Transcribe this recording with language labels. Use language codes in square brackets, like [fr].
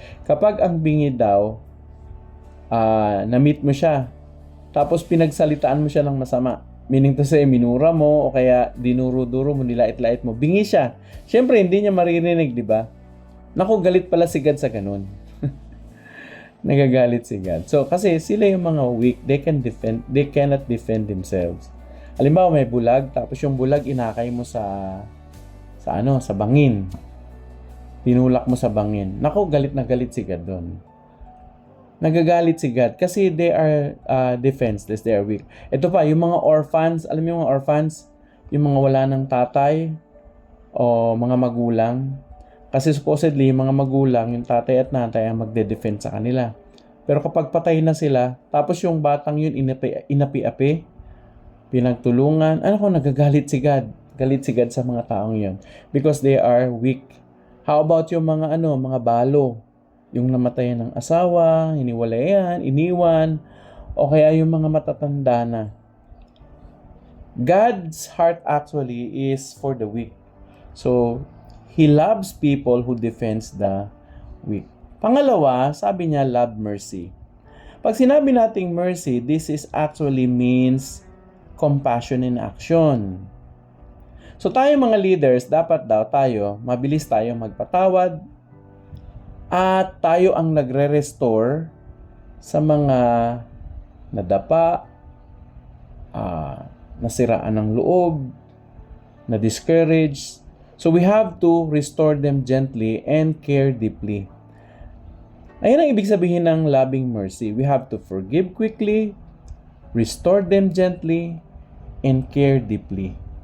[tl] Kapag ang bingi daw na-meet mo siya, tapos pinagsalitaan mo siya ng masama. [en] Meaning to say, [tl] minura mo o kaya dinuro-duro mo, nilait-lait mo. Bingi siya. Siyempre, hindi niya maririnig, di ba? Naku, galit pala si God sa ganun. Nagagalit si God. So, kasi sila yung mga weak. [en] They cannot defend themselves. [tl] Halimbawa, may bulag, tapos yung bulag inakay mo sa bangin. Tinulak mo sa bangin. Naku, galit na galit si God doon. Nagagalit si God kasi [en] they are defenseless, they are weak. [tl] Ito pa, yung mga orphans, alam mo yung mga orphans, yung mga wala ng tatay o mga magulang. Kasi supposedly, yung mga magulang, yung tatay at nanay ang magde-defend sa kanila. Pero kapag patay na sila, tapos yung batang yun inapi-api, pinagtulungan, nagagalit si God. Galit si God sa mga taong yun [en] because they are weak. How about [tl] yung mga mga balo? Yung namatayan ng asawa, hiniwalayan, iniwan, o kaya yung mga matatanda na. [en] God's heart actually is for the weak. So, He loves people who defends the weak. [tl] Pangalawa, sabi niya, [en] love mercy. [tl] Pag sinabi nating [en] mercy, this is actually means compassion in action. [tl] So, tayo mga leaders, dapat daw mabilis tayo magpatawad, at tayo ang nagre-restore sa mga nadapa, nasiraan ng loob, [en] na-discouraged. So we have to restore them gently and care deeply. [tl] Ayan ang ibig sabihin ng loving mercy. [en] We have to forgive quickly, restore them gently, and care deeply.